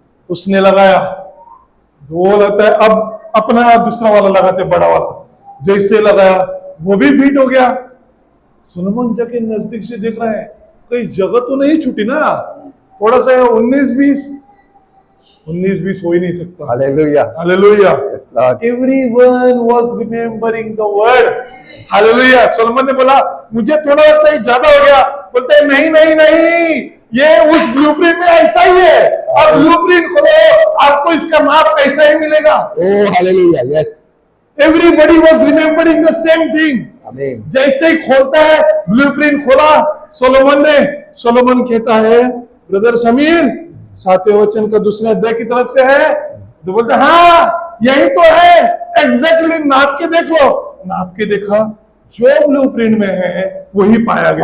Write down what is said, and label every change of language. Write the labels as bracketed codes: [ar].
[hi] उसने लगाया, वो लगता है अब अपना दूसरा वाला लगाते, बड़ा वाला जैसे लगाया वो भी फिट हो गया। सोलोमन जाके नजदीक से देख रहा है कहीं जगह तो नहीं छूटी ना, थोड़ा सा 19-20 हो ही नहीं सकता। Hallelujah. Hallelujah. [en] Yes, Lord. Everyone was remembering the word. [hi] Hallelujah. Solomon ने बोला मुझे थोड़ा लगता है ज्यादा हो गया। बोलते हैं नहीं नहीं नहीं, ये उस ब्लूप्रिंट में ऐसा ही है, अब ब्लूप्रिंट खोलो आपको इसका माप ऐसा ही मिलेगा। [en] Oh, hallelujah. Yes. Everybody was remembering the same thing. [hi] आमीन। जैसे ही खोलता है ब्लूप्रिंट खोला सोलोमन ने, सोलोमन कहता है ब्रदर समीर 7वें वचन का दूसरे अध्याय की तरफ से है, तो बोलते हाँ यही तो है, एग्जैक्टली नाप के देख लो। नाप के देखा, जो ब्लूप्रिंट में है वही पाया गया।